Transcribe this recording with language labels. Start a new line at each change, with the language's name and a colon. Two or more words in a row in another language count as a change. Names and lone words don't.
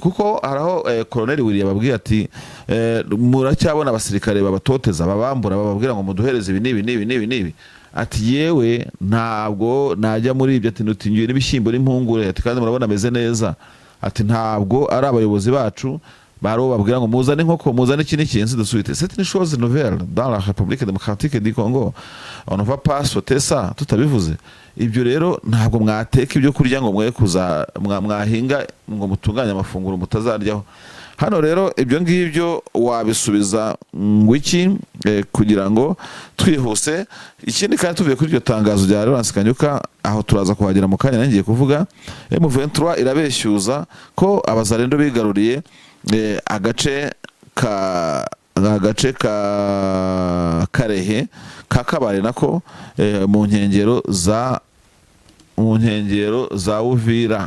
Kinyarwanda: Kuko haraho Colonel William babwiye ati muracyabona abasirikare babatoteza, babambura, bababwira ngo muduhereze ibi nibi. Ati yewe ntabwo najya muri ibyo, ati nutingiye n'ibishyimbo n'impungure, ati kandi murabona ameze neza. Ati ntabwo ari abayobozi bacu baro babwira ngo muzane inkoko, muzane iki n'iki,
French: de suite. C'est une chose nouvelle dans la République démocratique du Congo. On ne va pas sauter ça,
Kinyarwanda: tutabivuze. Ibyo rero ntabwo mwateka ibyo kurya ngo mwe mwahinga ngo mutunganye amafunguro mutazaryaho. Hano rero ibyo ngibyo wabisubiza ngo iki, kugira ngo twihuse. Ikindi kandi tuvuye kuri iryo tangazo rya Laurence Kanyuka, aho turaza kuhagera mu kanya nangiye kuvuga, M23 irabeshyuza ko abazarendo bigaruriye agace Karehe ka Kabare, nako mu nkengero za Uvira.